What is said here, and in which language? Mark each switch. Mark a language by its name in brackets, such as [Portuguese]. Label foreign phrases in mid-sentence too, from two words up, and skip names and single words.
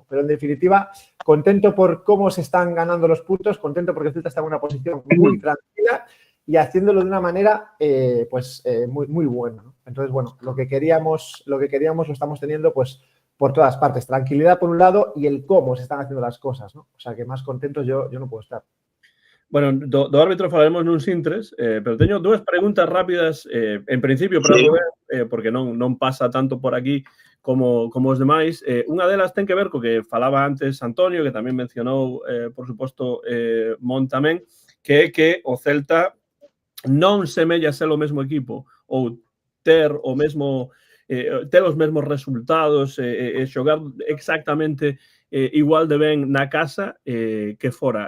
[Spanish] Pero en definitiva, contento por cómo se están ganando los puntos, contento porque el Celta está en una posición muy tranquila y haciéndolo de una manera muy buena, ¿no? Entonces, bueno, lo que queríamos lo estamos teniendo pues por todas partes. Tranquilidad por un lado y el cómo se están haciendo las cosas, ¿no? O sea, que más contentos yo no puedo estar. [Galician] Bueno, do árbitro falaremos nuns intres, pero teño dúas preguntas rápidas, en principio, para Rubén, porque non pasa tanto por aquí como os demais. Unha delas ten que ver co que falaba antes Antonio, que tamén mencionou, por suposto, Mon tamén, que é que o Celta non semella ser o mesmo equipo ou ter o mesmo ter os mesmos resultados e xogar exactamente igual de ben na casa que fora.